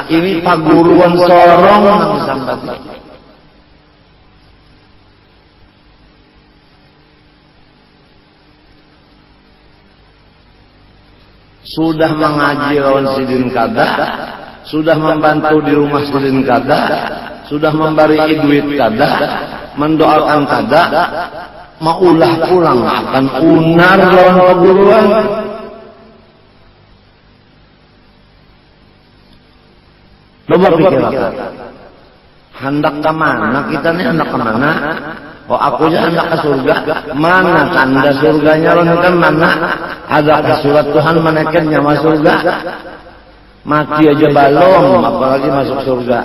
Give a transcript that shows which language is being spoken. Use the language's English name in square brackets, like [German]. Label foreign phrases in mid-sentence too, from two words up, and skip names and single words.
[Banjar] Ini paguruan sorong yang disambati. Sudah mengaji lawan sidin kada, sudah membantu di rumah sidin kada, sudah memberi duit kada, mendoakan kada, maulah pulang akan unar lawan perguruan. [Indonesian] Coba pikirkan, hendak ke mana kita nih, hendak ke mana? Oh aku aja hendak ke surga. Mana tanda surganya kan mana? Ada surat Tuhan menekannya masuk surga. Mati aja balong, apalagi masuk surga.